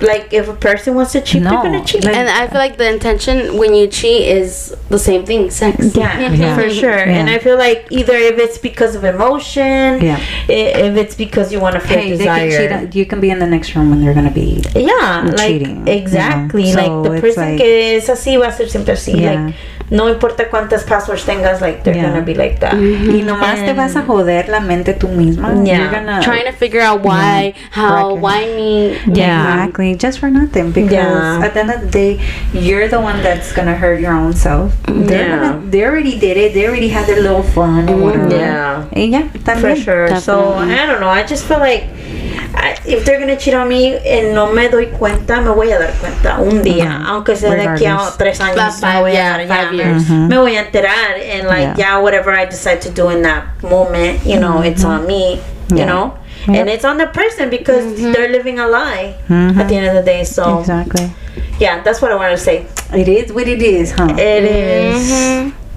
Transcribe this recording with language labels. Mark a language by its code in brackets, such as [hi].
[en] Like if a person wants to cheat, they're gonna cheat. And I feel like the intention when you cheat is the same thing, sex. For sure. And I feel like either if it's because of emotion, if it's because you want to feel desire. You can be in the next room when they're gonna be cheating. Exactly. So like the person [es] que es así va a ser siempre así. [en] Like [es] no importa cuántas [en] passwords [es] tengas, [en] like they're gonna be like that. [es] Y nomás te vas a joder la mente tú misma. [en] You're gonna trying to figure out why, why me. Exactly. Just for nothing, because at the end of the day, you're the one that's gonna hurt your own self. They already did it. They already had their little fun or whatever. For sure. Definitely. So I don't know. I just feel like if they're gonna cheat on me and [es] no me doy cuenta, me voy a dar cuenta un día, aunque sea de aquí a 3 años. Me voy a enterar, [en] and like whatever I decide to do in that moment, you know, it's on me, you know. And it's on the person because they're living a lie at the end of the day. So that's what I wanted to say. It is what it is, huh? It is.